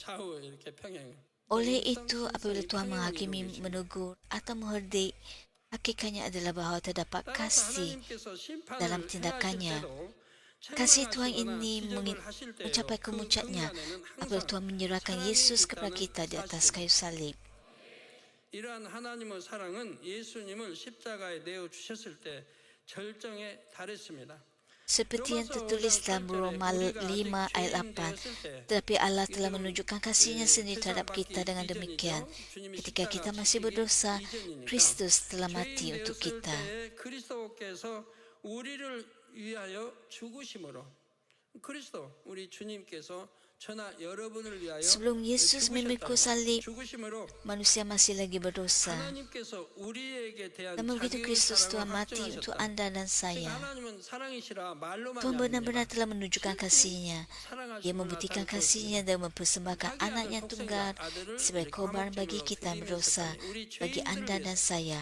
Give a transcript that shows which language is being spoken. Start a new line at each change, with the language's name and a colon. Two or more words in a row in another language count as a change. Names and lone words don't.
Malay: Oleh itu, apabila Tuhan menghakimi, menegur atau mengherdik, hakikatnya adalah bahawa terdapat kasih dalam tindakannya. Kasih Tuhan ini mencapai kemuncaknya apabila Tuhan menyerahkan Yesus kepada kita di atas kayu salib.
Korean: 이러한 하나님의 사랑은 예수님을 십자가에 내어 주셨을 때 절정에 달했습니다.
Malay: Seperti yang tertulis dalam Roma 5 ayat 8, tetapi Allah telah menunjukkan kasih-Nya sendiri terhadap kita dengan demikian. Ketika kita masih berdosa, Kristus telah mati untuk kita.
Korean: 그리스도께서 우리를 위하여 죽으심으로 그리스도 우리 주님께서
Malay: Sebelum Yesus memikul salib, manusia masih lagi berdosa. Namun begitu Kristus Tuhan mati untuk anda dan saya. Tuhan benar-benar telah menunjukkan kasih-Nya. Dia membuktikan kasih-Nya dan mempersembahkan anaknya tunggal sebagai korban bagi kita yang berdosa, bagi anda dan saya.